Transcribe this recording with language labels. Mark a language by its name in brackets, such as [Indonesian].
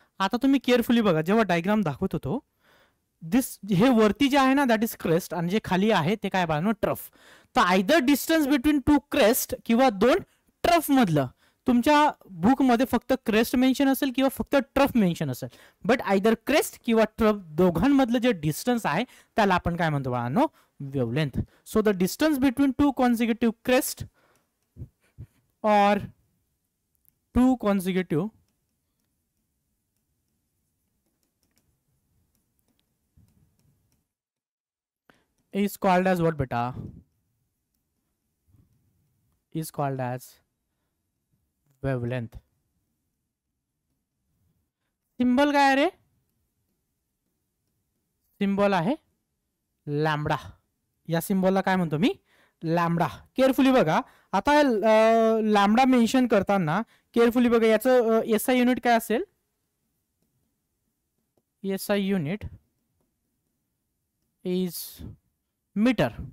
[Marathi] आता तुम्ही केअरफुली बघा, जेव्हा डायग्राम दाखवत होतो, दिस हे वरती जे आहे ना [English] that is crest, [Marathi] आणि जे खाली आहे ते काय बघा, ट्रफ. तर [English] either distance between two crest [Marathi] किंवा दोन ट्रफ मधलं, तुमच्या बुक मध्ये फक्त क्रेस्ट मेन्शन असेल किंवा फक्त ट्रफ मेन्शन असेल, बट आयदर क्रेस्ट किंवा ट्रफ दोघांमधलं जे डिस्टन्स आहे त्याला आपण काय म्हणतो बाळांनो, wavelength. [English] So the distance between two consecutive crest or two consecutive is called as what beta, is called as wavelength. [Marathi] Symbol काय रे, सिंबल आहे लॅम्बडा. या सिंबलला काय म्हणतो मी, लॅम्बडा. केअरफुली बघा, आता लॅम्बडा मेन्शन करताना केअरफुली बघा, याचं एसआय युनिट काय असेल, [English] SI unit is metre.